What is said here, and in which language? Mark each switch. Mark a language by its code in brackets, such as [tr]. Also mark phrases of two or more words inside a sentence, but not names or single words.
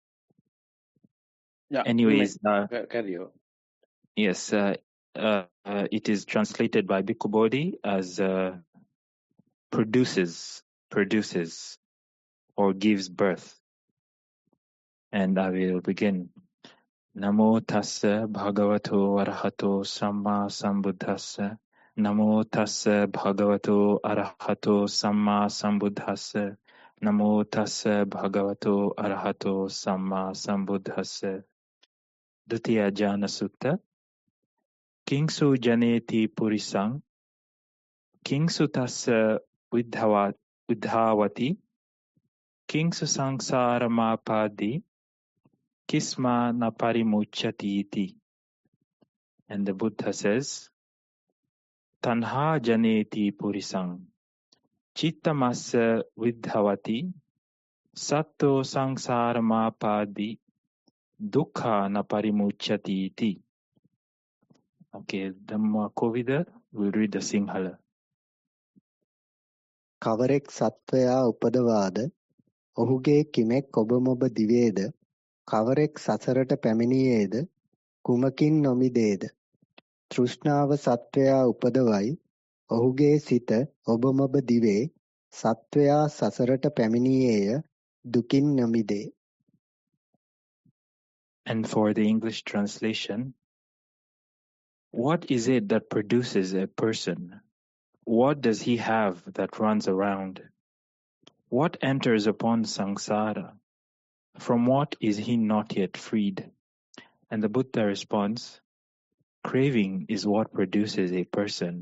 [en] Yeah. Anyways, carry on. Yes, it is translated by Bhikkhu Bodhi as produces or gives birth. And I will begin. [pi] Namo tassa bhagavato arahato samma sambuddhassa. Namo tassa bhagavato arahato samma sambuddhassa. Namo tassa bhagavato arahato samma sambuddhassa. Dutiya Jana Sutta. Kingsu janeti purisang. Kingsu tassa vidhavati. Kingsu sangsara mapadi. Kisma na parimuchyati iti. [en] And the Buddha says, [pi] Tanha janeti purisang. Chittamassa vidhavati. Satto sangsara mapadi. Dukkha na parimuchyati iti. [en] Okay, Dhammajiva will read the Sinhala. [si] කවරෙක් සත්වයා උපදවාද ඔහුගේ කිමෙක් ඔබමොබ දිවේද කවරෙක් සසරට පැමිණියේද කුමකින් නොමිදේද තෘෂ්ණාව සත්වයා උපදවයි ඔහුගේ සිත ඔබමොබ දිවේ සත්වයා සසරට පැමිණියේය දුකින් නොමිදේ. [en] And for the English translation, what is it that produces a person? What does he have that runs around? What enters upon samsara? From what is he not yet freed? And the Buddha responds, craving is what produces a person.